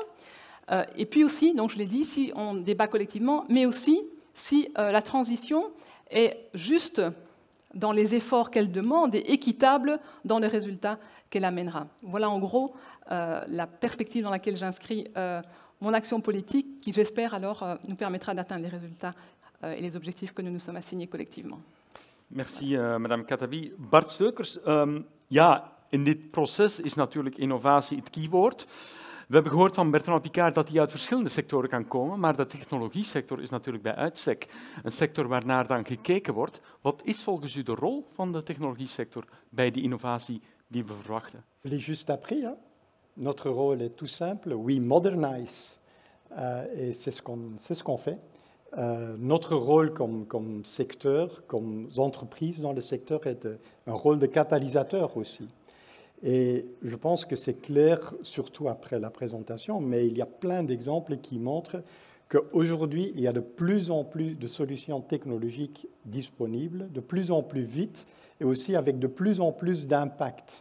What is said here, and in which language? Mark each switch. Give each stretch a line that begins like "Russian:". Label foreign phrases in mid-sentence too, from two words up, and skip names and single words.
French: Et puis aussi, donc je l'ai dit, si on débat collectivement, mais aussi si la transition est juste dans les efforts qu'elle demande et équitable dans les résultats qu'elle amènera. Voilà en gros la perspective dans laquelle j'inscris mon action politique, qui j'espère alors nous permettra d'atteindre les résultats et les objectifs que nous nous sommes assignés collectivement. Merci, Madame Khattabi.
Dutch: Bart Steukers, ja, in dit proces is natuurlijk innovatie het keyword. We hebben gehoord van Bertrand Piccard dat hij uit verschillende sectoren kan komen, maar de technologiesector is natuurlijk bij uitstek een sector waarnaar dan gekeken wordt. Wat is volgens u de rol van de technologiesector bij die innovatie die we verwachten?
French: Je l'ai juste appris, hein? Notre rôle est tout simple,
English: we modernize.
French: Et c'est ce qu'on fait. Notre rôle comme secteur, comme entreprise dans le secteur, est un rôle de catalyseur aussi. Et je pense que c'est clair, surtout après la présentation, mais il y a plein d'exemples qui montrent qu'aujourd'hui, il y a de plus en plus de solutions technologiques disponibles, de plus en plus vite, et aussi avec de plus en plus d'impact.